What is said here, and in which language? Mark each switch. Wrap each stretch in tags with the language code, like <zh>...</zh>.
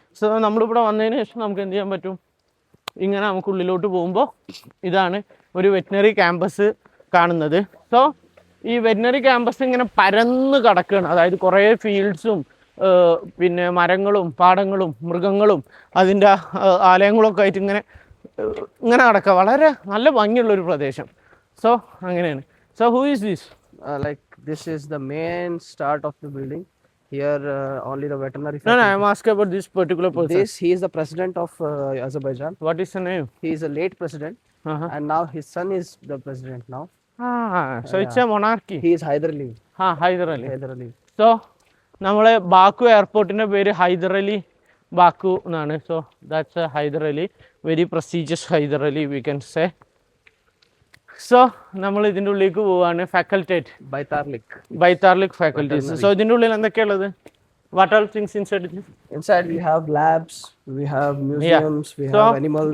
<ml>So നമ്മളിവിടെ വന്നതിന് ശേഷം നമുക്ക് എന്ത് ചെയ്യാൻ പറ്റും, ഇങ്ങനെ നമുക്ക് ഉള്ളിലോട്ട് പോകുമ്പോൾ ഇതാണ് ഒരു വെറ്റിനറി ക്യാമ്പസ് കാണുന്നത്. സോ ഈ വെറ്റിനറി ക്യാമ്പസ് ഇങ്ങനെ പരന്ന് കിടക്കുകയാണ്. അതായത് കുറേ ഫീൽഡ്സും പിന്നെ മരങ്ങളും പാടങ്ങളും മൃഗങ്ങളും അതിൻ്റെ ആലയങ്ങളൊക്കെ ആയിട്ട് ഇങ്ങനെ കിടക്കുക. വളരെ നല്ല ഭംഗിയുള്ളൊരു പ്രദേശം. സോ അങ്ങനെയാണ്.</ml> <en>So who is this? This is the main start of the building. Here only the veterinary. No, I am asking about this particular person. He is the president of Azerbaijan. What is the name? He is a late president, and now his son is the president now. So it's a monarchy. He is Hyder Ali. Hyder Ali. So</en> <ml>നമ്മളെ Baku എയർപോർട്ടിൻ്റെ പേര് Hyder Ali Baku എന്നാണ്.</ml> <en>So that's Hyder Ali, very prestigious Hyder Ali we can say.</en> <ml>So നമ്മൾ ഇതിൻ്റെ ഉള്ളിലേക്ക് പോവാണ്. ഫാക്കൽറ്റേറ്റ് ബൈതാർലിക് faculties. So ഇതിൻ്റെ ഉള്ളിൽ എന്തൊക്കെയുള്ളത്?</ml> <en>What all things inside? Inside we have labs, we have museums, we have animals.</en>